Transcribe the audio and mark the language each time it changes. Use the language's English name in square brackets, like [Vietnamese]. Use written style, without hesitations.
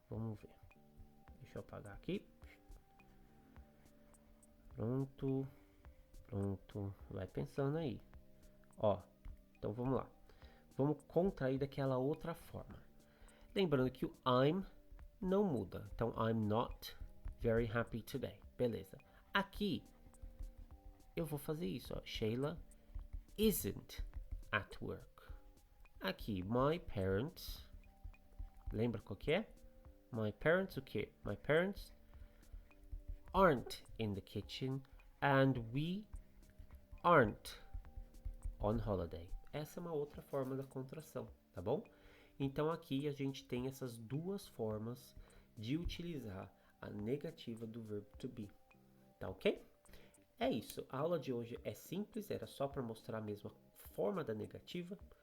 [Portuguese] Vamos ver. Deixa eu apagar aqui. Pronto. Pronto. Vai pensando aí. Ó. Então vamos lá. Vamos contrair daquela outra forma. Lembrando que o I'm não muda. Então [English] I'm not very happy today. [Portuguese] Beleza. Aqui eu vou fazer isso. Ó. [English] Sheila isn't at work. [Portuguese] Aqui my parents. Lembra qual que é? [English] My parents [Portuguese] o quê? [English] My parents aren't in the kitchen and we aren't on holiday. [Portuguese] Essa é uma outra forma da contração, tá bom? Então aqui a gente tem essas duas formas de utilizar a negativa do verbo to be, tá ok? É isso, a aula de hoje é simples, era só para mostrar a mesma forma da negativa.